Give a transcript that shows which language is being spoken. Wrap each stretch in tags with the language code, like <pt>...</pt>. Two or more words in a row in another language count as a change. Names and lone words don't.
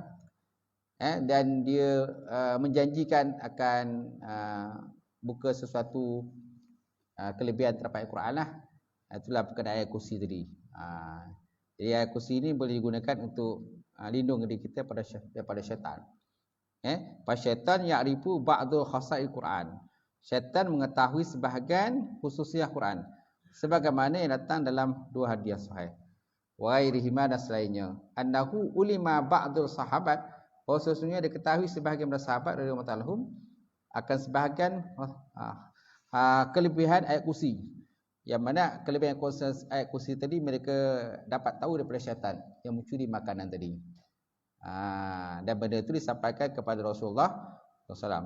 <ms>Dan dia menjanjikan akan buka sesuatu kelebihan terhadap Al-Quran lah. Itulah berkenaan ayat kursi tadi. Jadi ayat kursi ini boleh digunakan untuk lindung diri kita daripada syaitan.</ms> <ar>فالشيطان يعرف بعض خصائص القرآن.</ar> <ms>Syaitan mengetahui sebahagian khususiah Quran, sebagaimana yang datang dalam dua hadis sahih.</ms> <ar>وغيرهما,</ar> <ms>dan selainnya.</ms> <ar>أنه علم بعض الصحابة,</ar> <ms>sesungguhnya diketahui sebahagian dari sahabat</ms> <ar>رضي الله تعالى</ar> <ms>akan sebahagian kelebihan ayat kursi. Yang mana kelebihan ayat kursi tadi mereka dapat tahu daripada syaitan yang mencuri makanan tadi. Dan benda itu disampaikan kepada Rasulullah SAW.</ms>